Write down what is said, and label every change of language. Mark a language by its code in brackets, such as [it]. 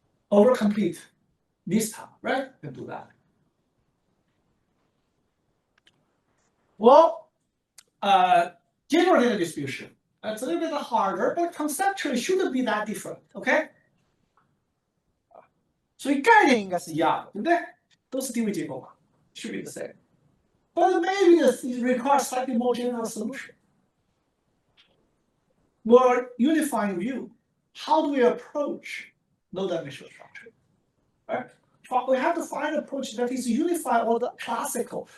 [en] Overcomplete this time, right? You can do that. Well, general data distribution. It's a little bit harder, but conceptually shouldn't be that different, okay? [zh] 所以概念应该是一样的，对不对？都是定位结构嘛 [en] ，should be the same. But maybe it requires slightly more general solution. More unifying view. How do we approach low-dimensional structure? Right? We have to find an approach that is unified all the classical.